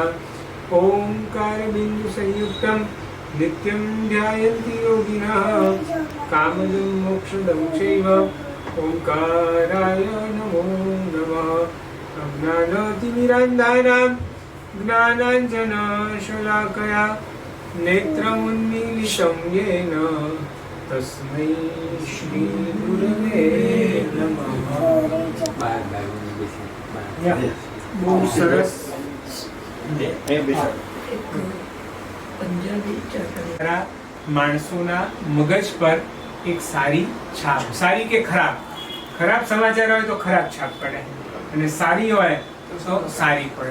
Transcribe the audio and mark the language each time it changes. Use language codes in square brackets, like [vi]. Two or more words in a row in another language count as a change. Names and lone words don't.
[sa] ओंकार बिंदु संयुक्तम नित्यं ध्यायन्ति योगिनः कामदं मोक्षदं चैव ओंकाराय नमो नमः। अज्ञानतिमिरान्धानां ज्ञानाञ्जनशलाकया नेत्रमुन्मीलितं येन तस्मै श्री गुरवे नमः। [gu] બહુ સરસ માણસોના મગજ પર એક સારી છાપ, સારી કે ખરાબ, ખરાબ સમાચાર હોય તો ખરાબ છાપ પડે અને સારી હોય તો સારી પડે.